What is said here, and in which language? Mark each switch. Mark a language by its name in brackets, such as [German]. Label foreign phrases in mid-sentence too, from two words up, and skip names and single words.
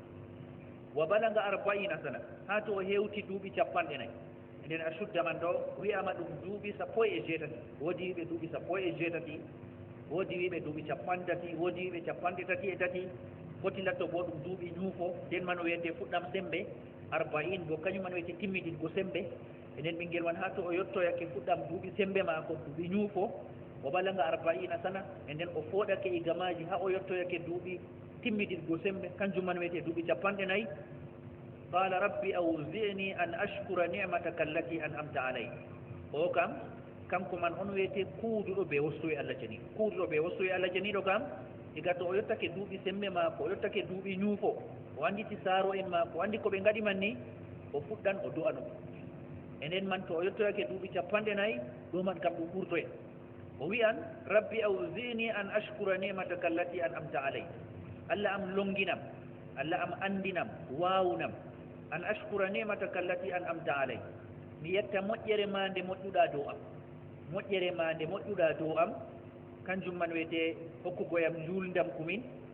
[Fula] wa balanga 40 sana ha to o hewti duuɓi 40 nden ashudda man ɗo wiyama ɗum duuɓi 17 woodi wiɓe duuɓi 17 woodi wiɓe duuɓi 30 woodi wiɓe 33 foti latto bo ɗum duuɓi ñuufo nden man o wiyete fuɗɗam sembe 40 bo kañum man wiyete timmidingo sembe enen ɓinguel man ha to o yettoyake fuɗɗam duuɓi sembe maako duuɓi ñuufo o balanga 40 sana e nden o fooɗake e gamaji ha o yettoyake duuɓi timmidingo sembe kanjum man wiyete duuɓi 40 [Arabic] قال رب أوزعني أن أشكر نعمتك التي أنعمت علي [Fula] o kam kanko man on wiyete kuuduɗo be wostoye Allah janiɗo kuuduɗo be wostoye Allah janiɗo kam diga to o yettake duuɓi sembe maako o yettake duuɓi ñuufo o anditi saaro en maako o andi ko ɓe ngaɗi man ni o fuɗɗan o du'a ɗum enen man to o yettoyake duuɓi 40 ɗo man kam ɗum ɓurtoye o wiyan [Arabic] رب أوزعني أن أشكر نعمتك التي أنعمت علي [Fula] Allah am longinam Allah am andinam wawnam [Arabic] أن أشكر نعمتك التي أنعمت علي [Fula] mi yetta moƴƴere ma nde moƴƴuɗa dow am moƴƴere ma nde moƴƴuɗa dow am kanjum man wiyete hokkugoyam juldam kumin